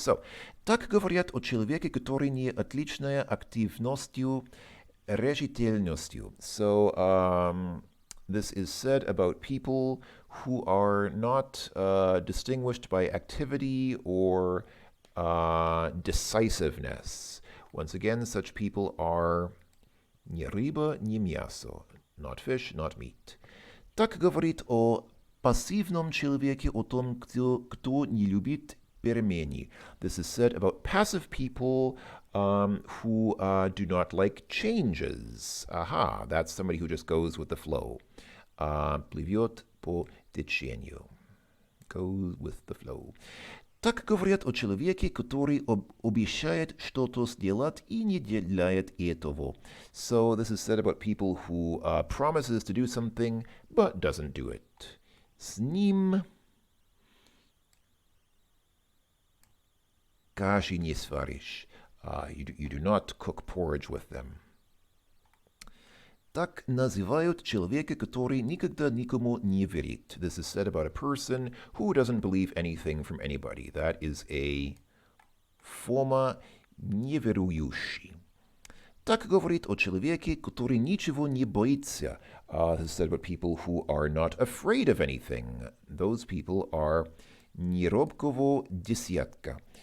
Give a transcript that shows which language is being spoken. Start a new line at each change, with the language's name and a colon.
English: So,
Russian: так говорят о человеке, который не отличная активностью, решительностью.
English: So, this is said about people who are not distinguished by activity or decisiveness. Once again, such people are
Russian: ни рыба, ни мясо.
English: Not fish, not meat.
Russian: Так говорит о пассивном человеке, о том, кто не любит перемены.
English: This is said about passive people who do not like changes. Aha, that's somebody who just goes with the flow.
Russian: Плывет по течению.
English: Goes with the flow.
Russian: Так говорят о человеке, который обещает что-то сделать и не делает этого.
English: So this is said about people who promises to do something but doesn't do it.
Russian: С ним каши не сваришь.
English: You do not cook porridge with them.
Russian: Так называют человека, который никогда никому не верит.
English: This is said about a person who doesn't believe anything from anybody. That is a
Russian: форма неверующий. Так говорит о человеке, который ничего не боится.
English: This is said about people who are not afraid of anything. Those people are
Russian: не робкого десятка.